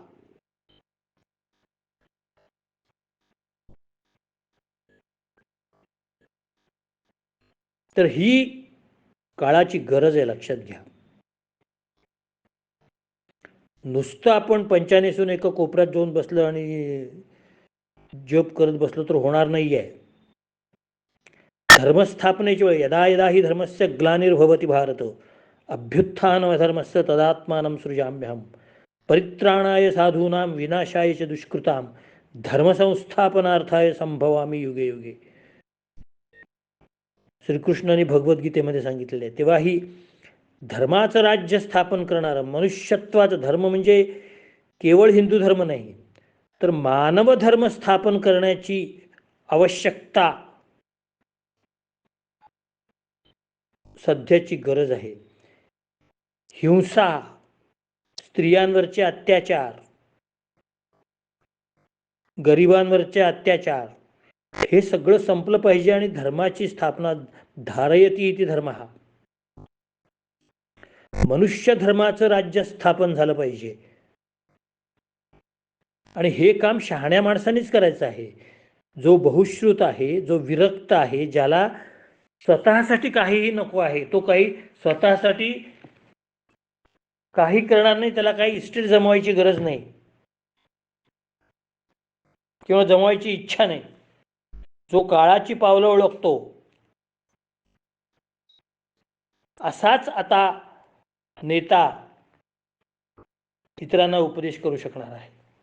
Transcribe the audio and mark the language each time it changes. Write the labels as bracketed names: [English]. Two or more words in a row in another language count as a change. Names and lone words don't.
[Marathi] तर ही काळाची गरज आहे, लक्षात घ्या. नुसतं आपण पंचानेसून एका कोपऱ्यात जाऊन बसलं आणि जप करत बसलो तर होणार नाही आहे. धर्मस्थापनेची वेळ, [Sanskrit] यदा यदा ही धर्मस्य ग्लानिर्भवति भारत अभ्युत्थानमधर्मस्य तदात्मानं सृजाम्यहम् परित्राणाय साधूनां विनाशाय च दुष्कृतां धर्मसंस्थापनार्थाय संभवामी युगे युगे. [Marathi] श्रीकृष्णाने भगवद्गीतेमध्ये सांगितलेले आहे. तेव्हा ही धर्माचं राज्य स्थापन करणारं, मनुष्यत्वाचं, धर्म म्हणजे केवळ हिंदू धर्म नाही, तर मानव धर्म स्थापन करण्याची आवश्यकता सध्याची गरज आहे. हिंसा, स्त्रियांवरचे अत्याचार, गरिबांवरचे अत्याचार, हे सगळं संपलं पाहिजे आणि धर्माची स्थापना, [Sanskrit] धारयती इति धर्मः, [Marathi] मनुष्य धर्माचं राज्य स्थापन झालं पाहिजे. आणि हे काम शहाण्या माणसानेच करायचं आहे. जो बहुश्रुत आहे, जो विरक्त आहे, ज्याला स्वतःसाठी काहीही नको आहे, तो काही स्वतःसाठी काही करणार नाही, त्याला काही इस्टेट जमवायची गरज नाही किंवा जमवायची इच्छा नाही, जो काळाची पावलं ओळखतो, असाच आता नेता इतरांना उपदेश करू शकणार आहे.